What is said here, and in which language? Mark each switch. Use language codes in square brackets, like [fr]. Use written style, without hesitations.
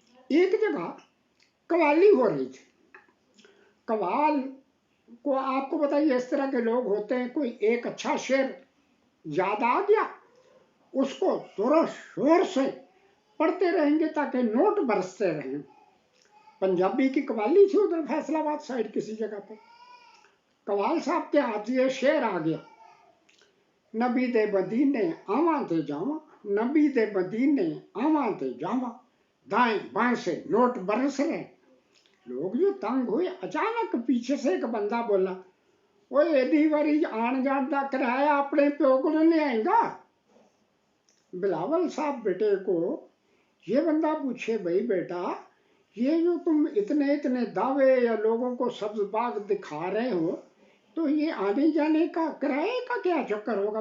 [ur] ایک جگہ قوالی ہو رہی تھی. قوال کو آپ کو بتائیے اس طرح کے لوگ ہوتے ہیں، کوئی ایک اچھا شعر یاد آ گیا اس کو زور و شور سے پڑھتے رہیں گے تاکہ نوٹ برستے رہیں. پنجابی کی قوالی تھی ادھر فیصل آباد سائڈ کسی جگہ پہ. قوال صاحب کے ہاتھ یہ شعر آ گیا، [pa] نبی دے مدینے آواں تے جاواں، [ur] نبی دے مدینے آواں تے جاواں، دائیں بائیں سے نوٹ برس رہے. لوگ جو تنگ ہوئے، اچانک پیچھے سے ایک بندہ بولا، وہ [pa] ایڈی واری آن جان دا کرایہ اپنے پیو کو نہیں آئے گا. [ur] بلاول صاحب بیٹے کو یہ بندہ پوچھے، بھائی بیٹا یہ جو تم اتنے دعوے یا لوگوں کو سبز باغ دکھا رہے ہو، تو یہ آنے جانے کا کرائے کا کیا چکر ہوگا.